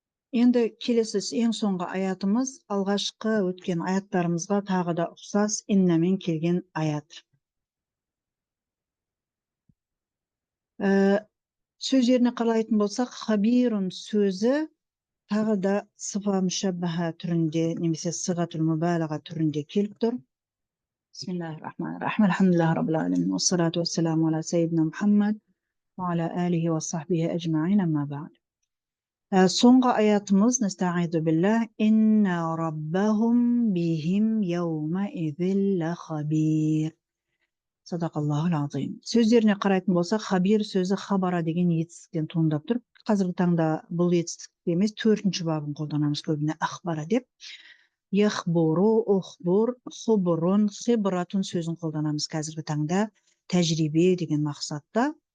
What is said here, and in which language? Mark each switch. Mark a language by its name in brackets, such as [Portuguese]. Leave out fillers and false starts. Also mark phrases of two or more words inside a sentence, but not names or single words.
[Kazakh] Енді келесі ең соңғы аятымыз алғашқы өткен аяттарымызға тағы да ұқсас иннамен келген аят. Сөздеріне қарайтын болсақ, хабирун сөзі тағы да [Arabic] صفة مشبهة [Kazakh] түрінде немесе [Arabic] صيغة المبالغة [Kazakh] түрінде келіп тұр. [Arabic] بسم الله الرحمن الرحيم. الحمد لله رب العالمين. والصلاة والسلام على سيدنا محمد وعلى آله وصحبه أجمعين، أما بعد. [Kazakh] Соңғы аятымыз [Arabic] نستعيذ بالله إن ربهم بهم يومئذ لخبير. صدق الله العظيم. [Kazakh] Сөздеріне қарайтын болсақ, хабир сөзі хабара деген етістіктен туындап тұр. Қазіргі таңда бұл етістікте емес, 4-ші бабын қолданамыз көбіне ахбара деп. [Arabic] يخبر، اخبر، خبور، خبرة [Kazakh] сөзін қолданамыз қазіргі таңда тәжірибе деген мақсатта.